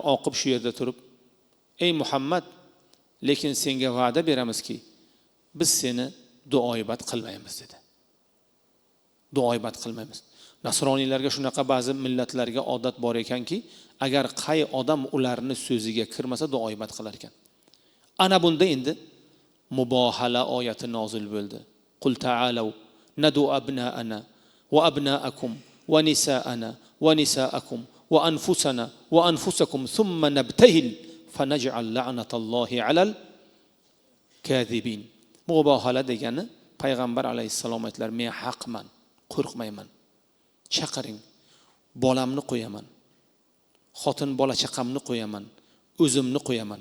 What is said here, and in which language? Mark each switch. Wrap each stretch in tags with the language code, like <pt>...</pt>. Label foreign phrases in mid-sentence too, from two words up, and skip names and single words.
<uz>Oqib shu yerda turib, "Ey Muhammad, lekin senga va'da beramizki, biz seni duoibat qilmaymiz" dedi. Duoibat qilmaymiz. Nasroniylarga shunaqa ba'zi millatlarga odat bor ekanki, agar qay odam ularni so'ziga kirmasa duoibat qilar ekan. Ana bunda endi mubohala oyati nozil bo'ldi.</uz> <ar>قل تعالوا ندع أبناءنا وأبناءكم ونساءنا ونساءكم وأنفسنا وأنفسكم ثم نبتهل فنجعل لعنت الله على الكاذبين.</ar> <uz>Mubohala degani payg'ambar alayhissalom aytlar, men haqman, qo'rqmayman. Chaqiring, bolamni qo'yaman, xotin bola chaqamni qo'yaman, o'zimni qo'yaman.</uz>